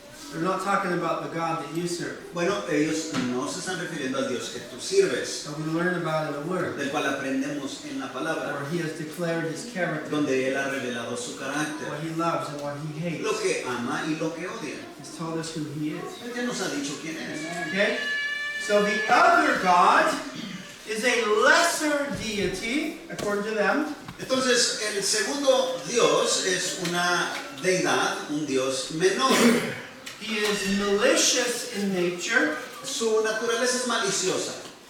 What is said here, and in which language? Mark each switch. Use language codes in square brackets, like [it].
[en] They're not talking about the God that you serve. [es] Bueno, ellos no se están refiriendo al Dios que tú sirves, [en] That we learn about in the Word, [es] del cual aprendemos en la palabra, [en] where he has declared his character, [es] donde Él ha revelado su carácter, [en] what he loves and what he hates. [es] lo que ama y lo que odia. [en] He's told us who he is. [es] Él ya nos ha dicho quién es. [en] Okay? So the other God is a lesser deity, according to them. [es] Entonces, el segundo Dios es una deidad, un Dios menor. [en] He is malicious in nature, [es] Su naturaleza es maliciosa